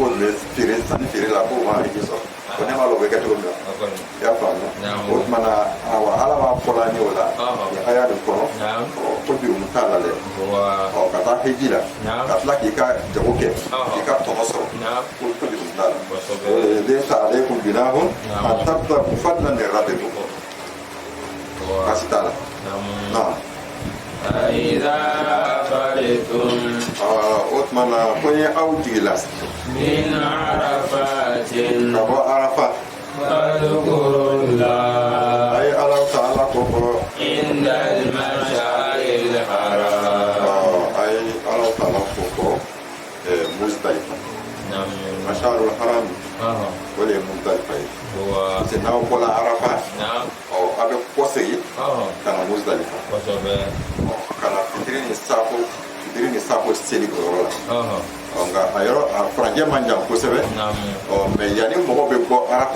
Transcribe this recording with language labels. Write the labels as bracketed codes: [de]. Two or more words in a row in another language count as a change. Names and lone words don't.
[bm] k'o tun bɛ sanni feere la k'o ma heji sɔrɔ ko ne m'a dɔn o bɛ kɛ cogo min na i y'a faamuya o tuma na ala b'a fɔla an ye o la nin aya nin kɔnɔ ko jurumu t'a la dɛ ka taa heji la ka tila k'i ka jago kɛ k'i ka tɔnɔ sɔrɔ ko jurumu t'a la o de ye sa ale kun binna ho a tabta [ar] فضلا من ربكم [bm] baasi t'a la [ar] فإذا أفضتم [bm] o tuma na ko ni aw jigila [ar] من عرفات [bm] ka bɔ arafa [ar] فاذكروا الله [bm] a ye ala ta'ala ko fɔ [ar] عند المشعر الحرام [bm] a ye ala ta'ala ko fɔ Muzdalifa [ar] المشعر الحرام [bm] o de ye Muzdalifa ye [fr] parce que [bm] n'aw bɔla arafa a bɛ kɔsegin ka na Muzdalifa ka na fitiri ni safo seli o yɔrɔ la nka a yɔrɔ a furancɛ man jan kosɛbɛ mais yanni mɔgɔ bɛ bɔ arafa